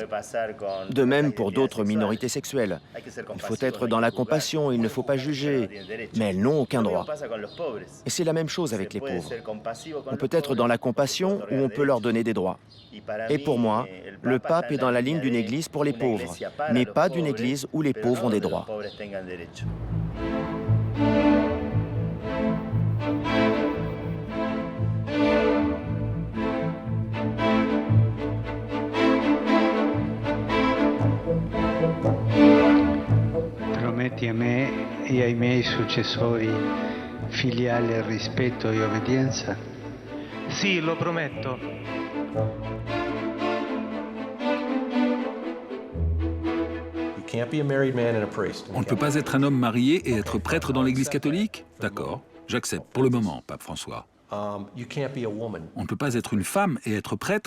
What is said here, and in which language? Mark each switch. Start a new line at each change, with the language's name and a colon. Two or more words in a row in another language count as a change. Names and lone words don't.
French: De même pour d'autres minorités sexuelles. Il faut être dans la compassion, il ne faut pas juger, mais elles n'ont aucun droit. Et c'est la même chose avec les pauvres. On peut être dans la compassion ou on peut leur donner des droits. Et pour moi, le pape est dans la ligne d'une Église pour les pauvres, mais pas d'une Église où les pauvres ont des droits.
Italian: Prometti a me e ai miei successori filiale rispetto e obbedienza? Sì, lo prometto.
French: On ne peut pas être un homme marié et être prêtre dans l'Église catholique? D'accord, j'accepte pour le moment, Pape François. On ne peut pas être une femme et être prêtre?